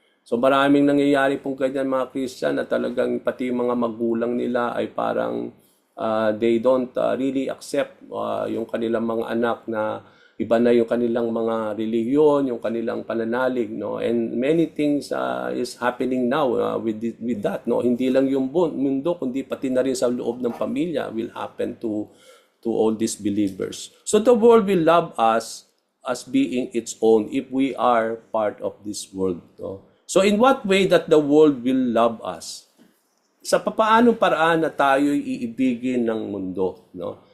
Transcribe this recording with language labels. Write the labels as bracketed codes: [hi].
[tl] So maraming nangyayari pong ganyan mga Christian na talagang pati yung mga magulang nila ay parang [en] they don't really accept [tl] yung kanilang mga anak na iba na yung kanilang mga relihiyon, yung kanilang pananalig, no? [en] And many things is happening now with that, no? [tl] Hindi lang yung mundo, kundi pati na rin sa loob ng pamilya [en] will happen to all these believers. So the world will love us as being its own if we are part of this world, no? So in what way that the world will love us? [tl] Sa papaanong paraan na tayo'y iibigin ng mundo, no?